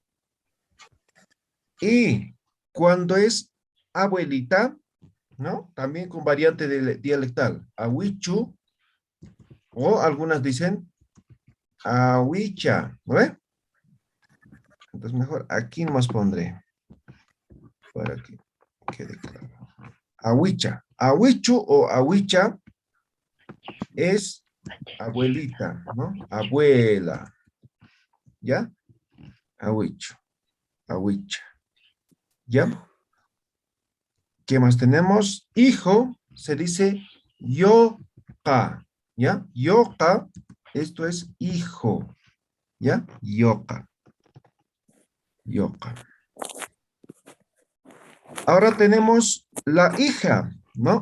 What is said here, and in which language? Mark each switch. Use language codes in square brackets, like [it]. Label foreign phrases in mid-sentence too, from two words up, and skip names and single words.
[es] Y cuando es abuelita, ¿no? También con variante dialectal, awichu, o algunas dicen awicha, ¿no ve? Entonces mejor aquí nomás pondré, para que quede claro. [ay] Awicha, awichu [es] o awicha es abuelita, ¿no? Abuela, ¿ya? [ay] Awichu, awicha, [es] ¿ya? ¿Qué más tenemos? Hijo, se dice yoka, ¿ya? Yoka, esto es hijo, ¿ya? [ay] Yoka, yoka. [es] Ahora tenemos la hija, ¿no?